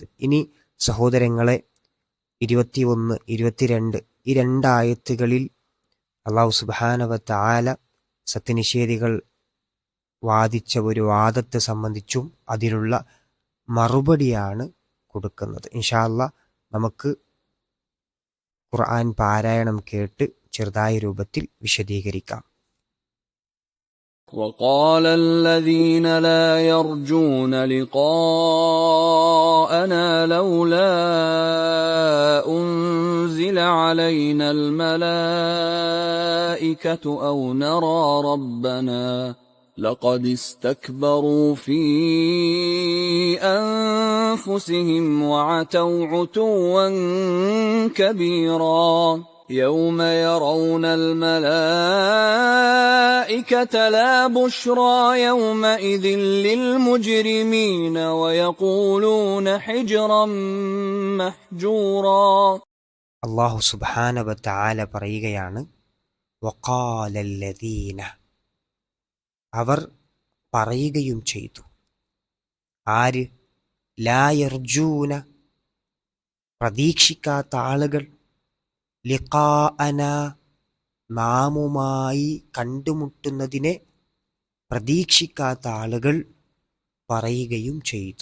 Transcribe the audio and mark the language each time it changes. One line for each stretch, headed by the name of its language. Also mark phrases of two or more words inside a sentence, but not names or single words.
Malayalam: ഇനി സഹോദരങ്ങളെ, 21, 22 ഈ 2 ആയത്തുകളിൽ അല്ലാഹു
Arabic: سبحانه وتعالى
Malayalam: സത്യനിഷേധികൾ വാദിച്ച ഒരു വാദത്തെ സംബന്ധിച്ചും അതിനുള്ള മറുപടിയാണ് കൊടുക്കുന്നത്.
Arabic: إن شاء الله
Malayalam: നമുക്ക് ഖുർആൻ പാരായണം കേട്ട് ചെറുതായ രൂപത്തിൽ വിശദീകരിക്കാം.
Arabic: وقال الذين لا يرجون لقاءنا لولا أنزل علينا الملائكة أو نرى ربنا لقد استكبروا في أنفسهم وعتوا عتوا كبيرا يوم يرون الملائكة لا بشرى يومئذ للمجرمين ويقولون حجرا محجورا.
Malayalam: അല്ലാഹു
Arabic: سبحانه وتعالى
Malayalam: പറയുകയാണ്, വഖാലല്ലദീന, അവർ പറയുകയും ചെയ്തു. ആര്?
Arabic: لا يرجون,
Malayalam: പ്രതീക്ഷിക്കാത്ത ആളുകൾ, ലിഖാഅന, നാമുമായി കണ്ടുമുട്ടുന്നതിനെ പ്രതീക്ഷിക്കാത്ത ആളുകൾ പറയുകയും ചെയ്തു.